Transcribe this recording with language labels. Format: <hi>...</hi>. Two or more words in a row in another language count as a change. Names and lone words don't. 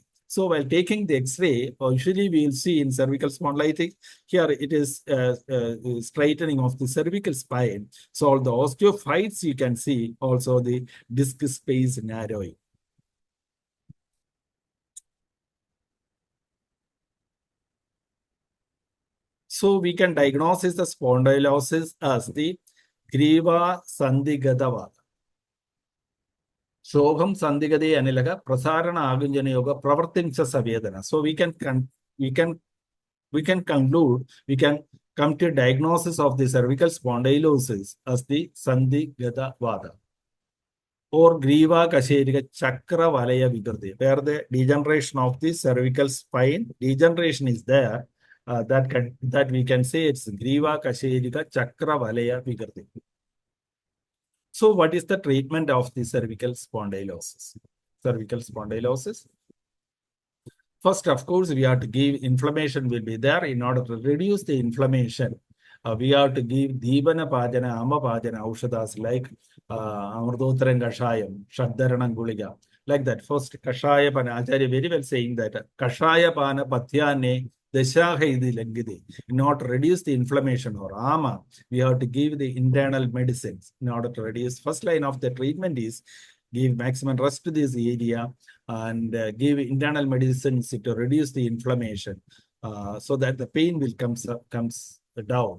<en>So while taking the X-ray, usually we will see in cervical spondylitis, here it is straightening of the cervical spine. So all the osteophytes you can see, also the disc space narrowing. So we can diagnose the spondylosis as the</en> <sa>ग्रीवा सन्धिगतवात. शोथं सन्धिगते अनिलात् प्रसारण आकुञ्चनयोः प्रवृत्तिश्च सवेदना.</sa> <en>So we can conclude, we can come to diagnosis of the cervical spondylosis as the Sandigadavada or</en> <sa>ग्रीवा कशेरुका चक्र वलय विकृति,</sa> <en>where the degeneration of the cervical spine, degeneration is there. That we can say it's</en> <sa>ग्रीवा कशेरुका चक्र वलय विकृति.</sa> <en>So what is the treatment of the cervical spondylosis? Cervical spondylosis. First, of course, we have to give inflammation will be there. In order to reduce the inflammation, we have to give</en> <sa>दीपन पाचन आम पाचन औषध</sa> <en>like</en> <sa>अमृतोत्तरं कषायं षड्धरणं गुलिका,</sa> <en>like that. First,</en> <sa>कषाय पान,</sa> <en>Acharya very well saying that</en> <sa>कषाय पान पथ्ये.</sa> <en>In order to reduce the inflammation or ama, we have to give the internal medicines in order to reduce. First line of the treatment is give maximum rest to this area and give internal medicines to reduce the inflammation so that the pain will comes down.</en>